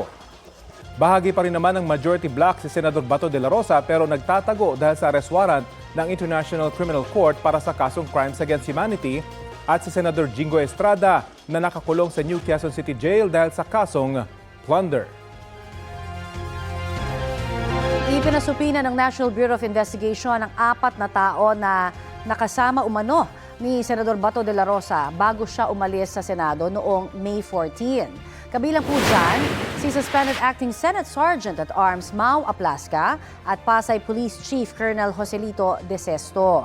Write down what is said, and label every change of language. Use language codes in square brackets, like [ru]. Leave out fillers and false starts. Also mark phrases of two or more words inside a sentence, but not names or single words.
[tl] Bahagi pa rin naman ng majority bloc si Senador Bato de la Rosa pero nagtatago dahil sa arrest warrant ng International Criminal Court para sa kasong Crimes Against Humanity at si Senador Jingo Estrada na nakakulong sa New Quezon City Jail dahil sa kasong plunder. Ipinasupina ng National Bureau of Investigation ang 4 na tao na nakasama umano ni Senador Bato de la Rosa bago siya umalis sa Senado noong May 14. Kabilang po dyan, si Suspended Acting Senate Sergeant at Arms Mau Aplasca at Pasay Police Chief Colonel Joselito De Sesto.